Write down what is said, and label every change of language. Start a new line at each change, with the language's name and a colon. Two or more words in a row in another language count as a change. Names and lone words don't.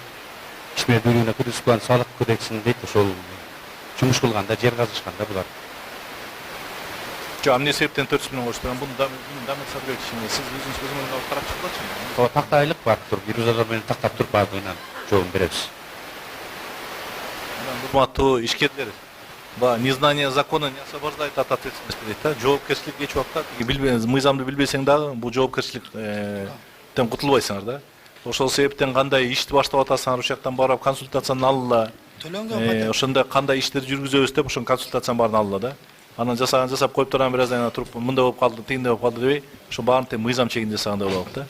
Kyrgyz: Ишмер бөлүгүнө киргизген салык кодексин дейт, ошол жумуш кылганда, жер казышканда булар. Жо, эмне себептен 400 миң коштур? Буну Дамир Садырович, сиз өзүңүз алып карап чыккылачы? Ошо тактайлык бар туруп, ирюзалар менен тактап туруп баардыгынан жообун беребиз. Урматтуу ишкерлер,
Russian: незнание закона не освобождает от ответственности
Kyrgyz: дейт да. Жоопкерчилик эч убакта мыйзамды билбесең дагы бул жоопкерчиликтен кутулбайсыңар да. Ошол себептен кандай ишти баштап атасыңар, ошол жактан барып консультацияны алыла. Ошондо кандай иштерди жүргүзөбүз деп ошон консультацияны баарын алыла да. Анан жасап коюп турган бир аздан туруп мындай болуп калды, тигиндей болуп калды дебей, ошо баарын тең мыйзам чегинде жасагандай болот да.